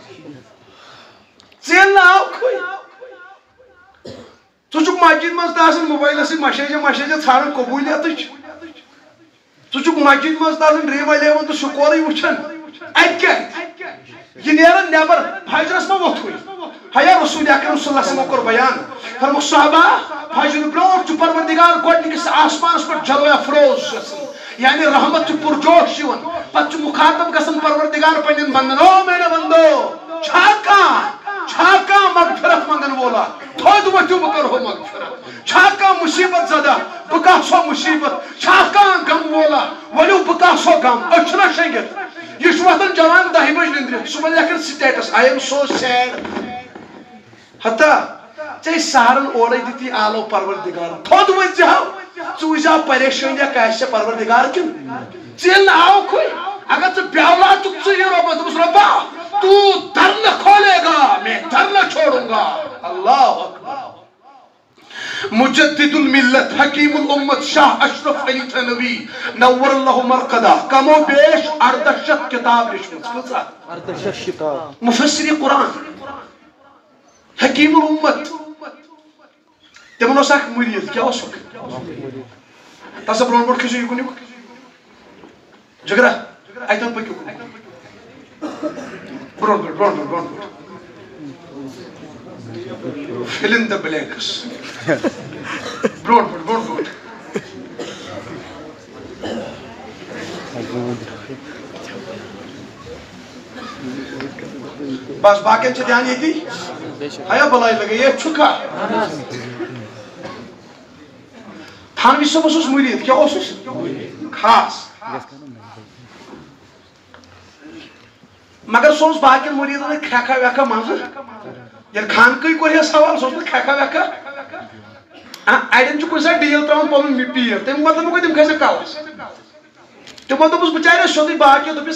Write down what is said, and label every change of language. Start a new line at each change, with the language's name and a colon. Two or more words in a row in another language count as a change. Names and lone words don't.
Kashmiri: ژےٚ ییٚلہِ نہٕ آوکھٕے ژٕ چھُکھ مسجد منٛز تہِ آسان موبایلس سۭتۍ مشیجا ژھانڈان قبولیتٕچ ژٕ چھُکھ مسجد منٛز تہِ آسان ڈریم 11 تہٕ سکورٕے وٕچھان اتہِ کیٛاہ یہ نیران نیبر فجرس ما ووتھوٕے حیا رسول اکرم
Arabic: صلی اللہ علیہ وسلم
Kashmiri: کوٚر بیان فرموُکھ صحابہ فجر برونٛٹھ چھُ پروردگار گۄڈنِکِس آسمانس پٮ۪ٹھ جلوے افروز یعنی رحمت چھُ پُرجوش یِوان پتہٕ چھُ مخاطب گژھان پروردگار پننٮ۪ن بندن
Urdu: او میرے بندو
Kashmiri: چھا کانٛہہ مغفرت منگن وولا تھوٚد ؤتھِو بہٕ کرہو مغفرت چھا کانٛہہ مصیبت زدہ بہٕ کاسو مصیبت چھا کانٛہہ غم وولا ؤلِو بہٕ کاسو غم أسۍ چھِنا شیٚنگِتھ یہ وتھان جوان 10 بج نندرِ صبح لیکھان سٹیٹس
English: I am so sad
Kashmiri: ہتا ژےٚ سہارن اورے دِتی آلو پروردگار تھوٚد ؤتھزِہو ژٕ وٕچھزِہو پریشٲنیا کیٛاہ چھےٚ پروردگار کِن ژےٚ ییٚلہِ نہٕ آوکھٕے اگر ژٕ بے اولاد چھُکھ ژٕ یہِ رۄبس دوٚپُس رۄبا
Urdu: تو در نہ کھولے گا میں در نہ چھوڑوں گا
Arabic: اللہ اکبر
Kashmiri: مجدد الملت حکیم الامت شاہ اشرف علی تھنوی
Arabic: نور اللہ مرقدہ
Kashmiri: کم و بیش 1800 کتاب لچھمت مفسر قرآن حکیم الامت تمن اوس اکھ مرید کیا اوسُکھ تسا برونٛٹھ برونٛٹھ کھٔسِو یُکُن یُکُن جگرا اتٮ۪ن پٔکِو برونٛٹھ برونٛٹھ
English: fill in the blanks
Kashmiri: برونٛٹھ بس باقین چھِ دھیان ییٚتی ہیا بلاے لگے یہ چھُکھا تھانوی صٲبس اوس مرید کیٛاہ اوسُس خاص مگر سُہ اوس باقین مریدن کھرٛکھا ویکھا منٛزٕ ییٚلہِ خانقاہٕے کوٚر سوال سُہ اوس نہٕ کھرٛکھا ویکھا اڑٮ۪ن چھُ کُنہِ ساتہٕ ڈیٖل تراوان پنُن پیٖر تمیُک مطلب گوٚو تِم کھسن کلس تمو دوٚپُس بچارٮ۪س سیوٚدُے باقیو دوٚپُس